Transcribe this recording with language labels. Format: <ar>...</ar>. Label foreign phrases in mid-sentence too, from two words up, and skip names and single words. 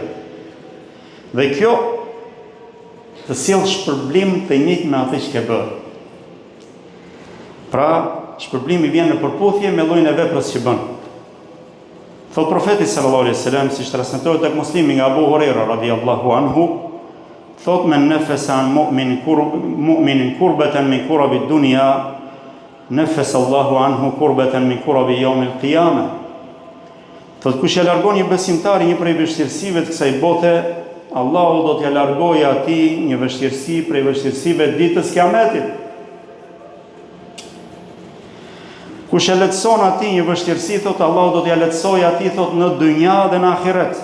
<sq>Dhe kjo të sjell shpërblim të njëjtë me atë që ke bërë. Pra, shpërblimi vjen në përputhje me llojin e veprës që bën. Thot profeti</sq> <ar>صلى الله عليه وسلم,</ar> <sq>siç transmetohet tek Muslimi nga Abu Huraira</sq> <ar>رضي الله عنه,</ar> <sq>thot</sq> <ar>من نفس عن مؤمن كربة من كرب الدنيا نفس الله عنه كربة من كرب يوم القيامة.</ar> <sq>Thot kush e largon një besimtar një prej vështirësive të kësaj bote, Allahu do t'ja largojë atij një vështirësi prej vështirësive të ditës Kiametit. Kush e lehtëson atij një vështirësi, thot Allahu do t'ja lehtësojë atij, thot, në dynja dhe në ahiret.</sq>